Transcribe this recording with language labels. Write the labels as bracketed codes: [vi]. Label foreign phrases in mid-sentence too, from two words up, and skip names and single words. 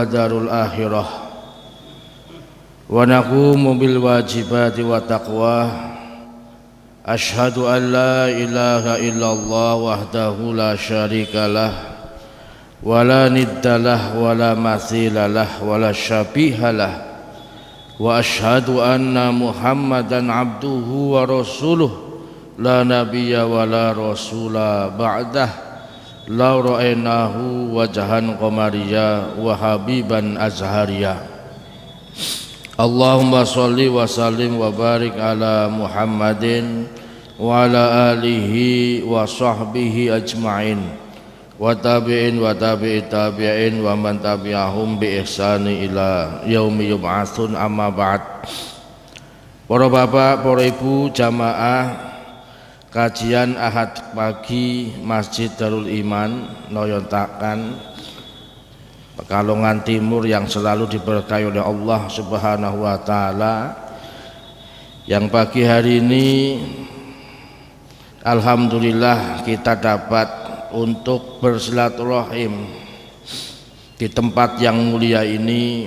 [ar] الدار الآخرة ونقوم بالواجبات والتقوى أشهد أن لا إله إلا الله وحده لا شريك له ولا ند له ولا مثيل له ولا شبيه له وأشهد أن محمدا عبده ورسوله لا نبي ولا رسول بعده لا رأيناه وجها قمريا وحبيبا أزهريا. اللهم صل وسلم وبارك على محمد وعلى آله وصحبه أجمعين والتابعين وتابعي التابعين ومن تبعهم بإحسان إلى يوم يبعثون، أما بعد. [id] Para bapak, para ibu jamaah kajian Ahad pagi Masjid Darul Iman Noyontakan Pekalongan Timur yang selalu diberkahi oleh Allah [ar] سبحانه وتعالى, [id] yang pagi hari ini alhamdulillah kita dapat untuk bersilaturahim di tempat yang mulia ini.